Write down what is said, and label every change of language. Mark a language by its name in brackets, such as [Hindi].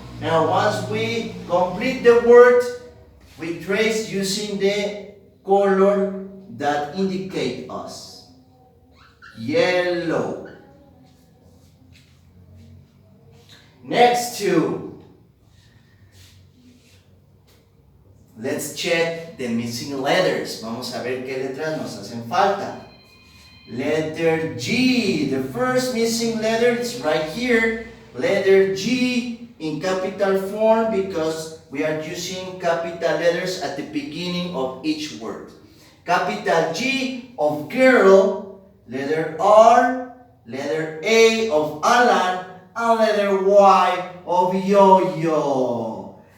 [English] Now, once we complete the word, we trace using the color that indicate us. Yellow. Next two. Let's check the missing letters. [Spanish] Vamos a ver qué letras nos hacen falta. [English] Letter G. The first missing letter is right here. Letter G in capital form because we are using capital letters at the beginning of each word. Capital G of girl, letter R, letter A of Alan, and letter Y of yo-yo.